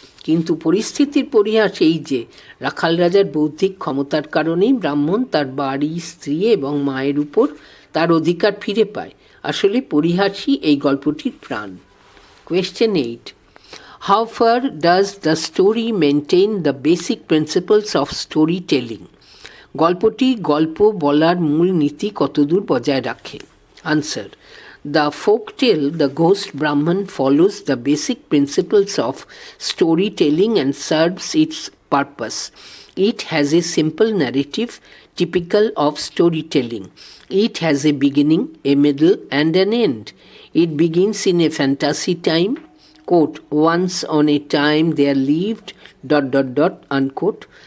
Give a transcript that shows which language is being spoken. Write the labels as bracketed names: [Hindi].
[Bangla] কিন্তু পরিস্থিতির পরিহাস এই যে রাখাল রাজার বৌদ্ধিক ক্ষমতার কারণেই ব্রাহ্মণ তার বাড়ি, স্ত্রী এবং মায়ের উপর তার অধিকার ফিরে পায়। আসলে পরিহাসই এই গল্পটির প্রাণ। [English] Question 8. How far does the story maintain the basic principles of storytelling? [Bangla] গল্পটি গল্প বলার মূল নীতি কতদূর বজায় রাখে? [English] Answer. The folktale The Ghost Brahman follows the basic principles of storytelling and serves its purpose. It has a simple narrative typical of storytelling. It has a beginning, a middle, and an end. It begins in a fantasy time, quote, once on a time there lived, ... unquote.